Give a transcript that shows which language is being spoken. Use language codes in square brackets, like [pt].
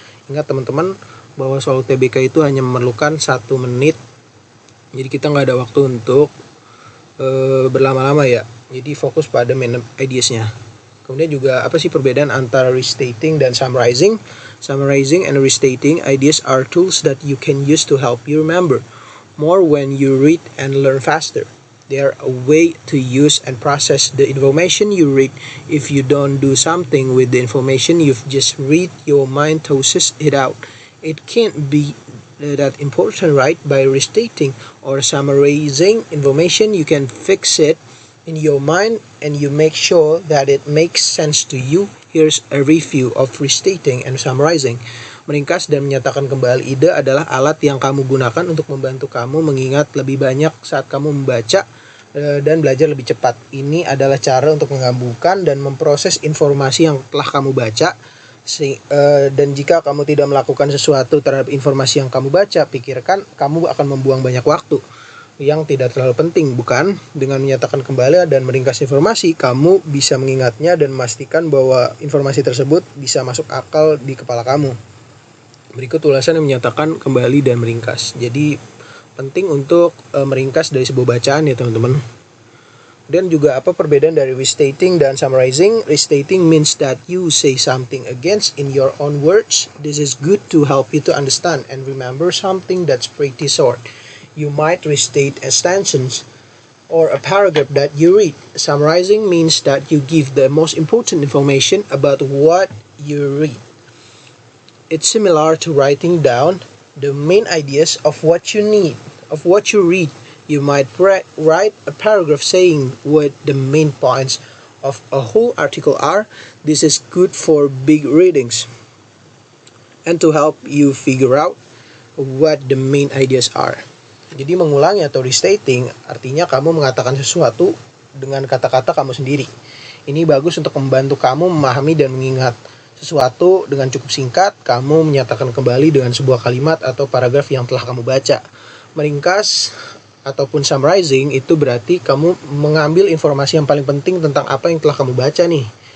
[id] Ingat teman-teman bahwa soal TBK itu hanya memerlukan 1 menit, jadi kita nggak ada waktu untuk berlama-lama ya, jadi fokus pada main ideasnya. Kemudian juga apa sih perbedaan antara restating dan summarizing? [en] Summarizing and restating ideas are tools that you can use to help you remember more when you read and learn faster. They are a way to use and process the information you read. If you don't do something with the information you've just read, your mind tosses it out. It can't be that important, right? By restating or summarizing information, you can fix it in your mind and you make sure that it makes sense to you. Here's a review of restating and summarizing. [id] Meringkas dan menyatakan kembali ide adalah alat yang kamu gunakan untuk membantu kamu mengingat lebih banyak saat kamu membaca dan belajar lebih cepat. Ini adalah cara untuk menggabungkan dan memproses informasi yang telah kamu baca. Dan jika kamu tidak melakukan sesuatu terhadap informasi yang kamu baca, pikirkan kamu akan membuang banyak waktu yang tidak terlalu penting, bukan? Dengan menyatakan kembali dan meringkas informasi, kamu bisa mengingatnya dan memastikan bahwa informasi tersebut bisa masuk akal di kepala kamu. Berikut ulasan yang menyatakan kembali dan meringkas. Jadi penting untuk meringkas dari sebuah bacaan ya teman-teman. Dan juga apa perbedaan dari restating dan summarizing? [en] Restating means that you say something against in your own words. This is good to help you to understand and remember something that's pretty short. You might restate a sentence or a paragraph that you read. Summarizing means that you give the most important information about what you read. It's similar to writing down the main ideas of what you read. You might write a paragraph saying what the main points of a whole article are. This is good for big readings and to help you figure out what the main ideas are. [id] Jadi mengulangi atau restating artinya kamu mengatakan sesuatu dengan kata-kata kamu sendiri. Ini bagus untuk membantu kamu memahami dan mengingat sesuatu dengan cukup singkat. Kamu menyatakan kembali dengan sebuah kalimat atau paragraf yang telah kamu baca. Meringkas ataupun summarizing itu berarti kamu mengambil informasi yang paling penting tentang apa yang telah kamu baca nih.